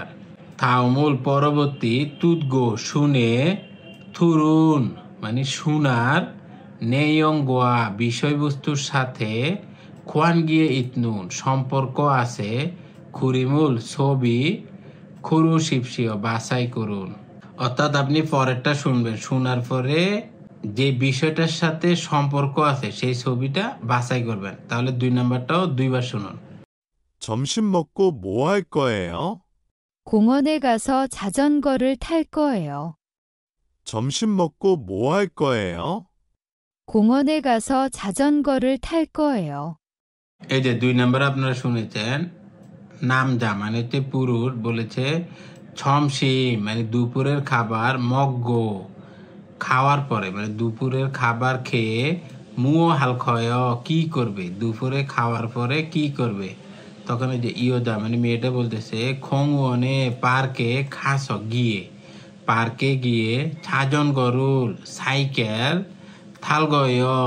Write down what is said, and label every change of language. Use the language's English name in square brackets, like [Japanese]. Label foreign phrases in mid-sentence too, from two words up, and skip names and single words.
[Bangla] থাউমুল পরবর্তী তুদগো শুনে থুরুন, মানে শুনার নেয়ংগোয়া বিষয়বস্তুর সাথে [Korean] 관계가 있는 [Bangla] সম্পর্ক আছে খুরিমুল ছবি খুরুশিপসিও বাছাই করুন, অর্থাৎ আপনি পরেরটা শুনবেন, শোনার পরে যে বিষয়টার সাথে সম্পর্ক আছে সেই ছবিটা বাছাই করবেন, তাহলে 2 নাম্বারটাও 2 বার শুনুন। [Korean] 점심 먹고 뭐 할 거예요? 공원에 가서 자전거를 탈 거예요. 점심 먹고 뭐 할 거예요? 공원에 가서 자전거를 탈 거예요. [Bangla] এই যে 2 নাম্বার আপনারা শুনেছেন নামজা, মানে হচ্ছে পুরুষ বলেছে ছমসি, মানে দুপুরের খাবার মগ্গো খাওয়ার পরে, মানে দুপুরের খাবার খেয়ে [Korean] 뭐 할거예요 [Bangla] কি করবে, দুপুরে খাওয়ার পরে কি করবে, তখন এই যে ইয়োদা, মানে মেয়েটা বলতেছে খংওনে পার্কে খাস গিয়ে, পার্কে গিয়ে [Korean] 자전거를 [Bangla] সাইকেল থালগয়